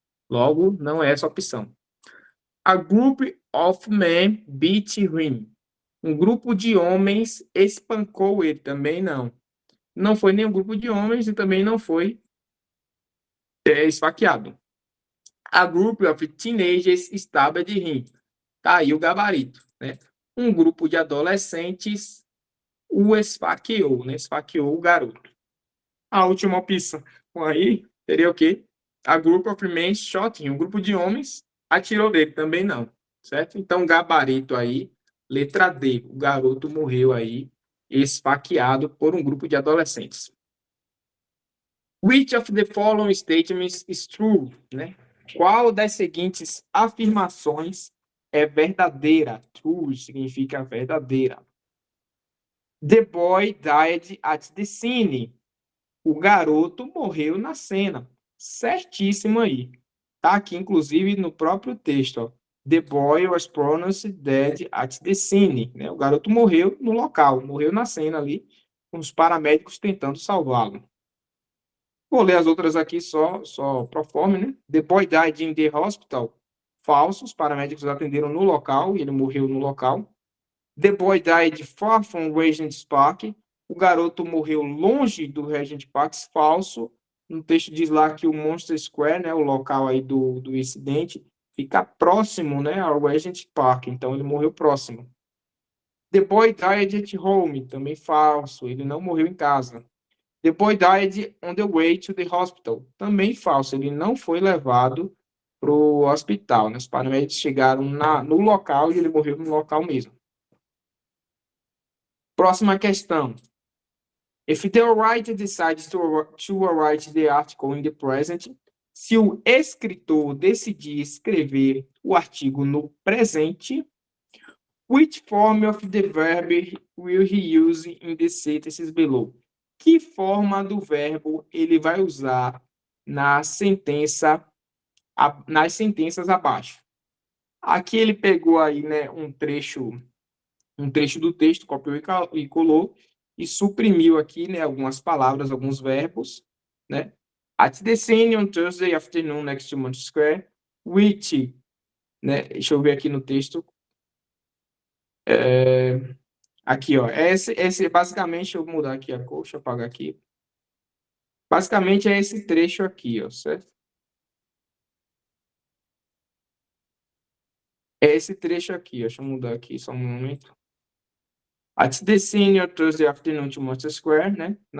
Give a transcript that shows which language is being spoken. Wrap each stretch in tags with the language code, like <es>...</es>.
<pt>Logo, não é essa opção.</pt> <en>A group of men beat him.</en> <pt>Um grupo de homens espancou ele, também não. Não foi nenhum grupo de homens e também não foi esfaqueado.</pt> <en>A group of teenagers stabbed him.</en> <pt>Tá aí o gabarito, né? Um grupo de adolescentes o esfaqueou, né? Esfaqueou o garoto. A última opção aí seria o quê?</pt> <en>A group of men shot him.</en> <pt>Um grupo de homens atirou nele, também não, certo? Então, gabarito aí, letra D. O garoto morreu aí esfaqueado por um grupo de adolescentes.</pt> <en>Which of the following statements is true, né?</en> <pt>Qual das seguintes afirmações é verdadeira? True significa verdadeira.</pt> <en>The boy died at the scene.</en> <pt>O garoto morreu na cena. Certíssimo aí. Tá aqui, inclusive, no próprio texto, ó.</pt> <en>The boy was pronounced dead at the scene.</en> <pt>Né? O garoto morreu no local, morreu na cena ali, com os paramédicos tentando salvá-lo. Vou ler as outras aqui só pro forma, né?</pt> <en>The boy died in the hospital.</en> <pt>Falso, os paramédicos atenderam no local e ele morreu no local.</pt> <en>The boy died far from Regent Park.</en> <pt>O garoto morreu longe do Regent Park. Falso. No texto diz lá que o Monster Square, né, o local aí do incidente, fica próximo, né, ao Regent Park. Então ele morreu próximo.</pt> <en>The boy died at home.</en> <pt>Também falso. Ele não morreu em casa.</pt> <en>The boy died on the way to the hospital.</en> <pt>Também falso, ele não foi levado para o hospital. Né? Os paramédicos chegaram no local e ele morreu no local mesmo. Próxima questão.</pt> <en>If the writer decides to write the article in the present,</en> <pt>se o escritor decidir escrever o artigo no presente,</pt> <en>which form of the verb will he use in the sentences below?</en> <pt>que forma do verbo ele vai usar na sentença, nas sentenças abaixo. Aqui ele pegou aí, né, um trecho do texto, copiou e colou, e suprimiu aqui, né, algumas palavras, alguns verbos, né?</pt> <en>At the scene on Thursday afternoon next to Manchester Square, which, né?</en> <pt>Deixa eu ver aqui no texto. Aqui, ó. Esse basicamente, eu vou mudar aqui a cor, deixa eu apagar aqui. Basicamente é esse trecho aqui, ó, certo? É esse trecho aqui, ó. Deixa eu mudar aqui só um momento.</pt> <en>At the scene on Thursday afternoon to Manchester Square, né?</en>